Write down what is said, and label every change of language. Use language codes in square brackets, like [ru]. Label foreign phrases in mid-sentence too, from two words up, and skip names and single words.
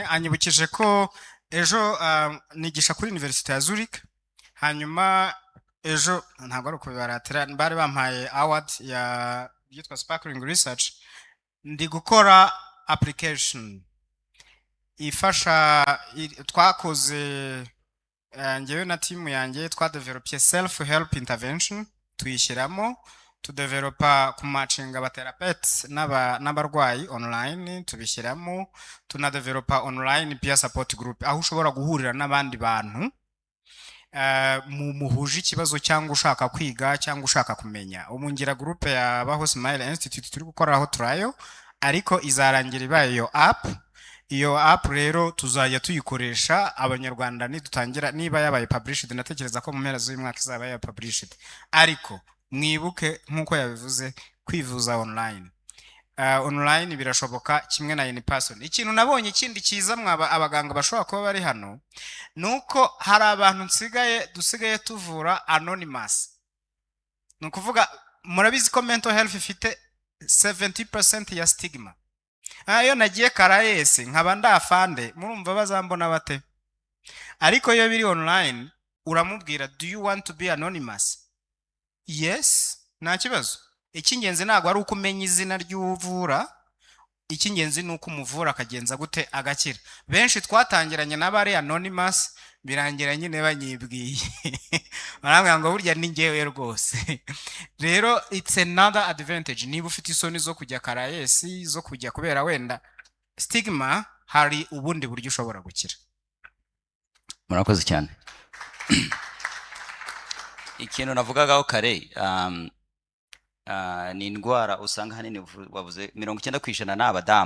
[rw] Anyibukije ko ejo nigisha kuri University ya Zurich, hanyuma ejo ntabwo ari kubibaratira, bari bampaye award ya yitwa Sparkling Research. Ndi gukora application ifasha, twakoze ngewe na team yanjye twadevelopye [en] self help intervention, [rw] tuyishyiramo, tudevelopa kumatchinga abatherapeuts n'abarwayi online, tubishyiramo, tunadevelopa [en] online peer support group, [rw] aho ushobora guhurira n'abandi bantu muhuje ikibazo cyangwa ushaka kwiga cyangwa ushaka kumenya. Umungira group ya Baho Smile Institute turi gukoraho trial, ariko izarangira ibaye iyo app. Iyo app rero tuzajya tuyikoresha abanyarwanda nidutangira, niba yabaye published, natekereza ko mu mpera z'uyu mwaka izaba yabaye published. Ariko mwibuke nkuko yabivuze, kwivuza online. Online birashoboka kimwe na [en] in person. [rw] Ikintu nabonye ikindi cyiza abaganga bashobora kuba bari hano, nuko hari abantu dusigaye tuvura anonymous. Nukuvuga murabizi ko [en] mental health [rw] ifite 70% ya stigma. Iyo nagiye Karayesi nkaba ndafande, murumva bazambona bate? Ariko iyo biri online uramubwira, [en] do you want to be anonymous? Yes, [rw] nta kibazo. Icy'ingenzi ntabwo ari uko umenya izina ry'uvura, icy'ingenzi ni uko umuvura akagenza gute agakira. Benshi twatangiranye n'abari anonymous, birangira nyine banyibwiye barambwira ngo burya ni ngewe rwose. [en] Rero it's another advantage. [rw] Niba ufite isoni zo kujya Karayesi, zo kujya kubera wenda stigma, hari ubundi buryo ushobora gukira. Murakoze cyane. Ikintu navugagaho kare, ni indwara usanga hanini wavuze 90% n'abadamu.